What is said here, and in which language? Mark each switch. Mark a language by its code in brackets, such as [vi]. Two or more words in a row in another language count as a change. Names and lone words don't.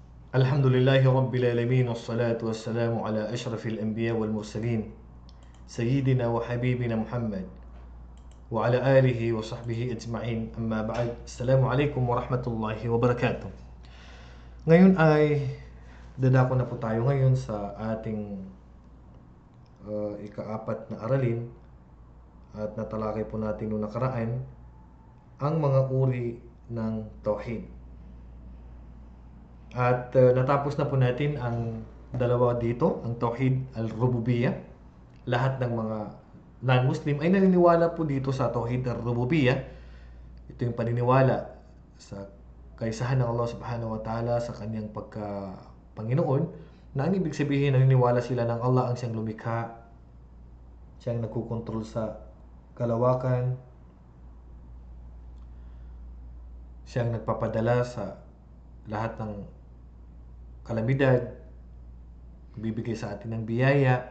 [ar] الحمد لله رب العالمين والصلاة والسلام على أشرف الأنبياء والمرسلين سيدنا وحبيبنا محمد وعلى آله وصحبه أجمعين أما بعد. السلام عليكم ورحمة الله وبركاته. [tl] Ngayon ay dadako na po tayo ngayon sa ating ika-apat na aralin at natalakay po natin noong nakaraan ang mga uri ng tauhid. At natapos na po natin ang dalawa dito, ang [ar] توحيد الربوبية. [tl] Lahat ng mga non-Muslim ay naniniwala po dito sa [ar] توحيد الربوبية. [tl] Ito yung paniniwala sa kaisahan ng Allah [ar] سبحانه وتعالى [tl] sa kanyang pagka-Panginoon, na ang ibig sabihin naniniwala sila ng Allah ang siyang lumikha, siyang nagkukontrol sa kalawakan, siyang nagpapadala sa lahat ng kalamidad, bibigay sa atin ng biyaya.